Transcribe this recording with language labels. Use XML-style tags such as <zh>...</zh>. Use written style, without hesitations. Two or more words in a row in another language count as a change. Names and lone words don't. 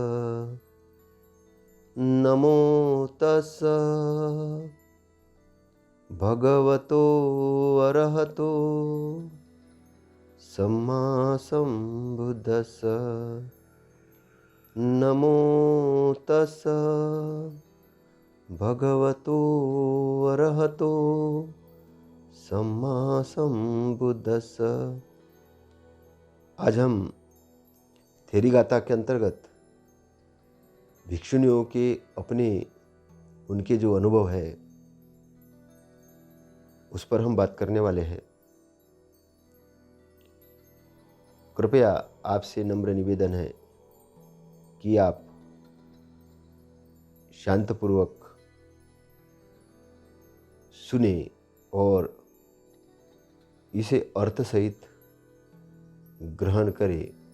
<pi>नमो तस्स भगवतो अरहतो सम्मा संबुद्दस्स। नमो तस्स भगवतो अरहतो सम्मा संबुद्दस्स।</pi> <hi>आज हम थेरीगाथा के अंतर्गत भिक्षुनियों के उनके जो अनुभव है उस पर हम बात करने वाले हैं। कृपया आपसे नम्र निवेदन है कि आप शांतपूर्वक सुने और इसे अर्थ सहित ग्रहण करें।</hi>